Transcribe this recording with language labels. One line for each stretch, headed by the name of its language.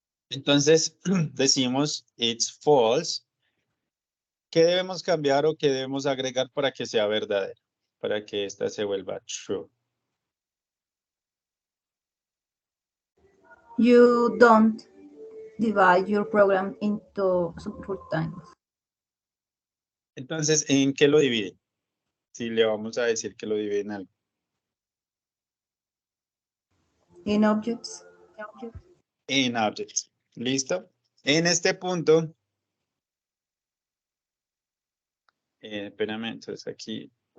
Spanish: Entonces, decimos
English: it's false.
Spanish: ¿Qué debemos cambiar o qué debemos agregar para que sea verdadero? Para que esta se vuelva true.
English: You don't divide your program into subroutines.
Spanish: Entonces, ¿en qué lo dividen? Si le vamos a decir que lo dividen en algo.
English: In objects.
Spanish: En objects. ¿Listo? En este punto, espérame, entonces aquí.